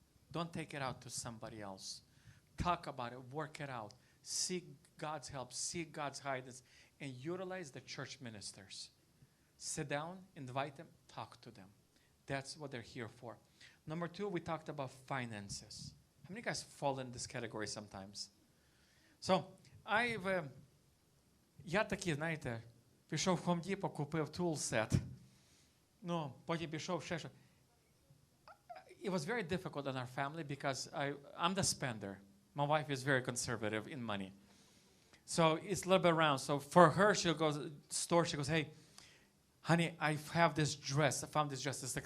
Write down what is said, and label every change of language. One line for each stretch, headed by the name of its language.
English: Don't take it out to somebody else. Talk about it, work it out. Seek God's help, seek God's guidance, and utilize the church ministers. Sit down, invite them, talk to them. That's what they're here for. Number 2, we talked about finances. How many guys fall in this category sometimes?
Ukrainian: So, я таки, знаєте, пішов в Home Depot, купив tool set. Потім пішов ще.
English: It was very difficult in our family because I'm the spender. My wife is very conservative in money. So it's a little bit around. So for her, she'll go to the store. She goes, hey, honey, I have this dress. I found this dress.